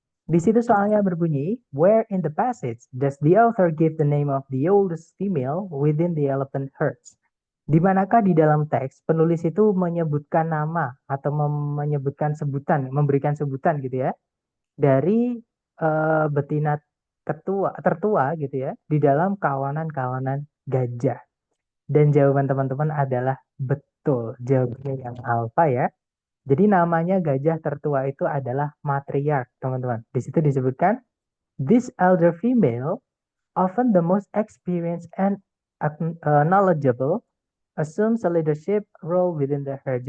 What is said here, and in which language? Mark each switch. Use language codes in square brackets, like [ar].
[id] Di situ soalnya berbunyi, [en] where in the passage does the author give the name of the oldest female within the elephant herds? [id] Di manakah di dalam teks penulis itu menyebutkan nama atau menyebutkan sebutan, memberikan sebutan gitu ya, dari betina tertua gitu ya, di dalam kawanan-kawanan gajah. Dan jawaban teman-teman adalah betul. Jawabannya yang alfa ya. Jadi namanya gajah tertua itu adalah matriarch, teman-teman. Di situ disebutkan, [en] this elder female, often the most experienced and knowledgeable, assumes a leadership role within the herd.